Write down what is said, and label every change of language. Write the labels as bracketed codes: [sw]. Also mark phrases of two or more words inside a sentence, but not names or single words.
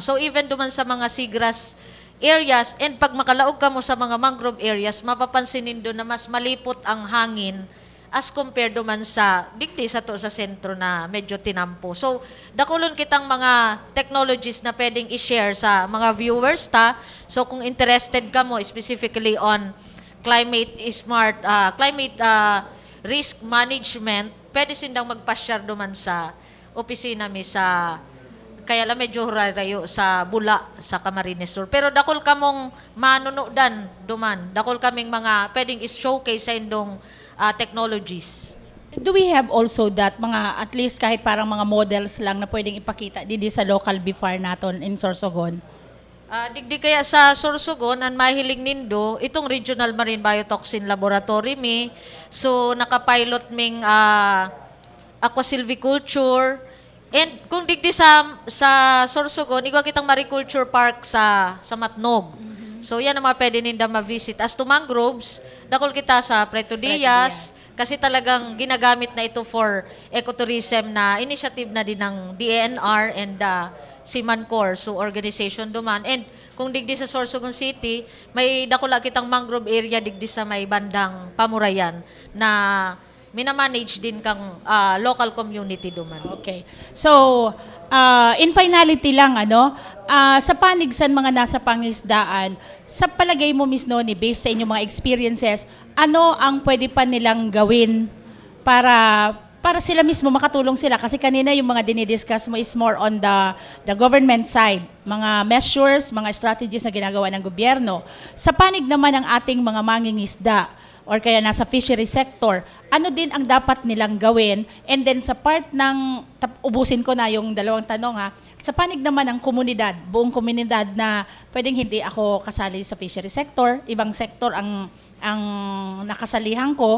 [bik] So even duman sa mga [en] seagrass areas, [bik] and pag makalaog ka mo sa mga [en] mangrove areas, [bik] mapapansinin doon na mas malipot ang hangin [en] as compared [bik] duman sa digdi sa to sa sentro na medyo tinampo. So, dakulon kitang mga technologies na pwedeng i-share sa mga viewers ta. So, kung interested ka mo [en] specifically on climate risk management, [bik] pwede sindang magpa-share duman sa opisina mi sa kaya lang medyo rayo sa Bula, sa Camarines Sur. Pero dakol kamong manunodan duman. Dakol kaming mga pwedeng is-showcase sa indong technologies. [en] Do we have also that [bik] mga [en] at least [bik] kahit parang mga models lang na pwedeng ipakita didi sa local BIFAR naton in Sorsogon? Digdi kaya sa Sorsogon, ang mahiling nindo, itong Regional Marine Biotoxin Laboratory mi. So, nakapilot ming aquasilviculture. And kung digdi sa Sorsogon, igwa kitang mariculture park sa Matnog. So, yan ang mga pwede ninda ma-visit. [en] As to mangroves, [bik] dakol kita sa Preto Diaz, kasi talagang ginagamit na ito [en] for ecotourism [bik] na initiative na din ng DENR and Simancor, so organization duman. And kung digdi sa Sorsogon City, may dakula kitang mangrove area digdi sa may bandang Pamurayan na minamanage din kang local community duman. Okay. [tl] So, [en] in finality [tl] lang, sa panigsan mga nasa pangisdaan, sa palagay mo, Miss Noni, based sa inyong mga experiences, ano ang pwede pa nilang gawin para sila mismo makatulong sila? Kasi kanina yung mga dinidiscuss mo is [en] more on the government side, [tl] mga measures, mga strategies na ginagawa ng gobyerno. Sa panig naman ng ating mga mangingisda, or kaya nasa fishery sector, ano din ang dapat nilang gawin? And then sa part ng, ubusin ko na yung dalawang tanong sa panig naman ng komunidad, buong komunidad na pwedeng hindi ako kasali sa fishery sector, ibang sector ang nakasalihan ko.